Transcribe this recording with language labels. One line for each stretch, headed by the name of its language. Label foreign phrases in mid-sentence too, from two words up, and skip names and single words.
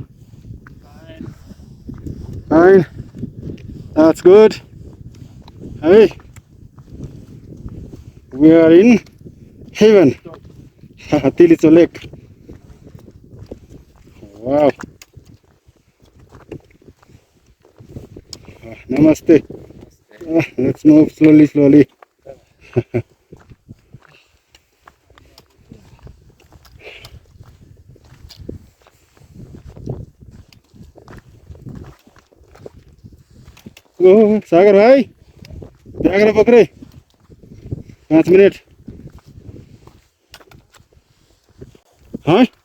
English: fine that's good है we are in heaven Tilicho lake wow नमस्ते let's move slowly
Nepali: ओ सागर भाइ ब्याग पक्रे 5 मिनट हाँ